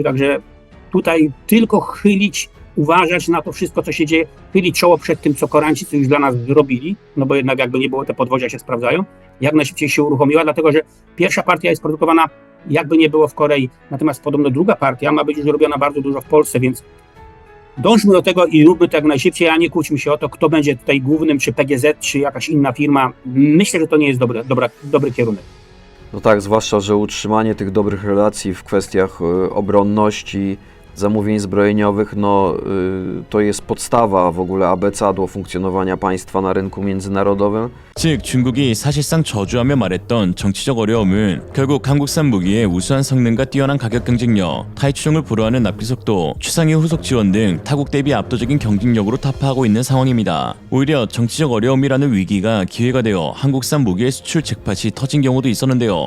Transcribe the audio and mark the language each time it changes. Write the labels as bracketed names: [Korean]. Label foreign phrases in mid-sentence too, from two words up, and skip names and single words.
[Polish] Także tutaj tylko uważać na to wszystko, co się dzieje, chylić czoło przed tym, co Koreańczycy już dla nas zrobili, no bo jednak jakby nie było, te podwozia się sprawdzają, jak najszybciej się uruchomiła, dlatego że pierwsza partia jest produkowana jakby nie było w Korei, natomiast podobno druga partia ma być już robiona bardzo dużo w Polsce, więc dążmy do tego i róbmy to jak najszybciej, a nie kłóćmy się o to, kto będzie tutaj głównym, czy PGZ, czy jakaś inna firma. Myślę, że to nie jest dobry kierunek. No tak, zwłaszcza, że utrzymanie tych dobrych relacji w kwestiach obronności, zamówień zbrojeniowych, to jest podstawa w ogóle abecadło funkcjonowania państwa na rynku międzynarodowym. [Korean] 즉 중국이 사실상 저주하며 말했던 정치적 어려움은 결국 한국산 무기의 우수한 성능과 뛰어난 가격 경쟁력, 타이 추종을 불허하는 납기 속도, 최상의 후속 지원 등 타국 대비 압도적인 경쟁력으로 타파하고 있는 상황입니다. 오히려 정치적 어려움이라는 위기가 기회가 되어 한국산 무기의 수출 잭팟이 터진 경우도 있었는데요.